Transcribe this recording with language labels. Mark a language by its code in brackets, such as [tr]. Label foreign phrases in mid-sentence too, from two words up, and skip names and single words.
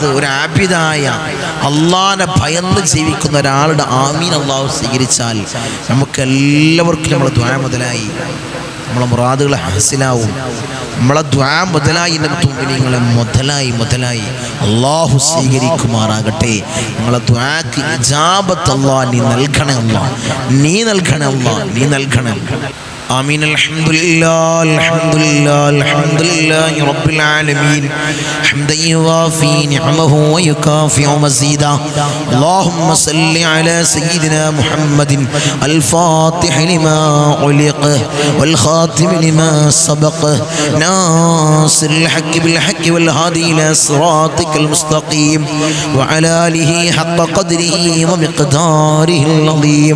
[ml] ഒരു ആബിദായ അള്ളാനെ ഭയന്ന് ജീവിക്കുന്ന ഒരാളുടെ ആമീൻ അല്ലാഹു സ്വീകരിച്ചാൽ നമുക്കെല്ലാവർക്കും നമ്മൾ ദുആ മുതലായി നമ്മളെ മുറാദുകൾ ഹാസിലാവും. നമ്മളെ ദുആ മുതലായി നിങ്ങളെ മുതലായി അല്ലാഹു സ്വീകരിക്കുമാറാകട്ടെ. നിങ്ങളെ ദുആക്ക് ഇജാബത്ത് അല്ലാഹ് നീ നൽകണേ അല്ലാഹ്, നീ നൽകണേ അല്ലാഹ്, നീ നൽകണേ. [ar] آمين. الحمد لله رب العالمين حمدا يوافي نعمه ويكافئ مزيدا. اللهم صل على سيدنا محمد الفاتح لما علق والخاتم لما سبق ناصر الحق بالحق والهادي إلى صراطك المستقيم وعلى آله حق قدره ومقداره العظيم.